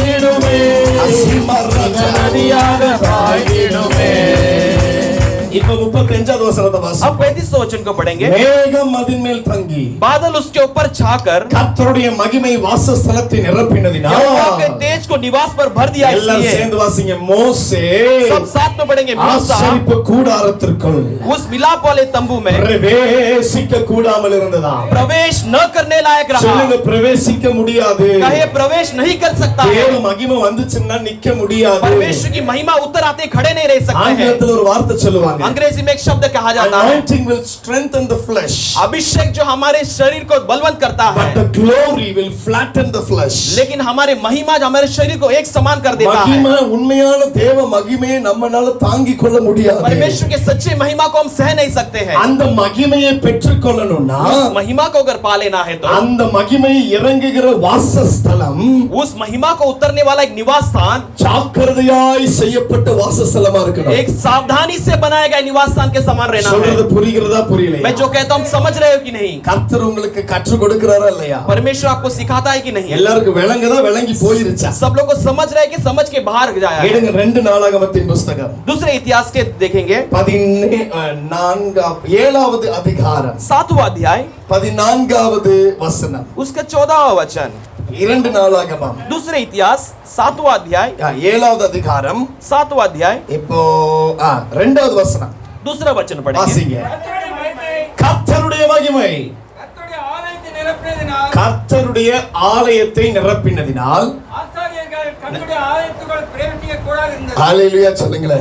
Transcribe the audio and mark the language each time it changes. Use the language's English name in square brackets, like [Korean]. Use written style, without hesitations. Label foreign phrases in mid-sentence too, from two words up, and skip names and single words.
[Tamil] இப்ப 35வது வசனத்தை வாசி. [Hindi] अब 35 वचन को पढ़ेंगे। [Tamil] மேகம் அதின் மேல் தங்கி [Hindi] बादल उसके ऊपर छाकर [Tamil] கர்த்தருடைய மகிமை வாசஸ்தலத்தை நிரப்பினதினால் [Hindi] यहोवा के तेज को निवास पर भर दिया। [Tamil] எல்லாரும் [Hindi] इसलिए [Tamil] சேர்ந்து வாசிங்க. மோசே [Hindi] सब साथ में पढ़ेंगे। मूसा [Tamil] ஆசரிப்பு கூடாரத்திற்குள் [Hindi] उस मिलाप वाले तंबू में [Tamil] பிரவேசிக்க கூடாமல் இருந்ததா. [Hindi] प्रवेश न करने लायक रहा। [Tamil] சொல்லுங்க, பிரவேசிக்க முடியாது. [Hindi] कहे प्रवेश नहीं कर सकता है। [Tamil] தேவ மகிமை வந்துச்சுன்னா நிக்க முடியாது. [Hindi] परमेश्वर की महिमा उतर आते खड़े नहीं रह सकते हैं। [Tamil] ஆங்கிலத்தில் ஒரு வார்த்தை சொல்லுவாங்க, [Hindi] अंग्रेजी में एक शब्द कहा जाता है, [English] anointing will strengthen the flesh, [Hindi] अभिषेक जो हमारे शरीर को बलवंत करता है, [English] but the glory will flatten the flesh. [Hindi] लेकिन हमारे महिमा जो हमारे शरीर को एक समान कर देता है। [Tamil] மகிமை, உண்மையான தேவ மகிமையை நம்மனால தாங்கிக் கொள்ள முடியாது. [Hindi] परमेश्वर के सच्चे महिमा को हम सह नहीं सकते हैं। [Tamil] அந்த மகிமையை பெற்றுக்கொள்ளணும்னா [Hindi] उस महिमा को अगर पा लेना है तो [Tamil] அந்த மகிமை இறங்குகிற வாசஸ்தலம் [Hindi] उस महिमा को उतरने वाला एक निवास स्थान [Tamil] ஜாக்கிரதையாய் செய்யப்பட்ட வாசஸ்தலமா இருக்கணும். [Hindi] एक सावधानी से बनाया गया निवास स्थान के समान रहना [Tamil] சொல்றது [Hindi] है। [Tamil] புரிகிறதா புரியலையா? [Hindi] मैं जो कहता हूं समझ रहे हो कि नहीं? [Tamil] கர்த்தர் உங்களுக்கு கற்றுக் கொடுக்கிறாரா இல்லையா? [Hindi] परमेश्वर आपको सिखाता है कि नहीं? [Tamil] எல்லாருக்கும் விளங்குதா, விளங்கி போயிருச்சா? [Hindi] सब लोग को समझ रहे हैं कि समझ के बाहर जाया है। [Tamil] எடுங்க 2 நாளாகமத்தின் புத்தகம் [Hindi] दूसरे इतिहास के देखेंगे [Tamil] 7வது அதிகாரம் [Hindi] 7वां अध्याय [Tamil] 14வது வசனம். [Hindi] उसका 14वां वचन। [Tamil] 2 நாளாகமம் [Hindi] दूसरे इतिहास 7वां अध्याय [Tamil] 7வது அதிகாரம். [Hindi] 7वां अध्याय [Tamil] இப்போ 2வது வசனம் [Hindi] दूसरा वचन पढ़ेंगे। [Tamil] வாசிங்க. கர்த்தருடைய மகிமை கர்த்தருடைய ஆலயத்தை நிரப்பினதினால் ஹalleluya சொல்லுங்களேன்.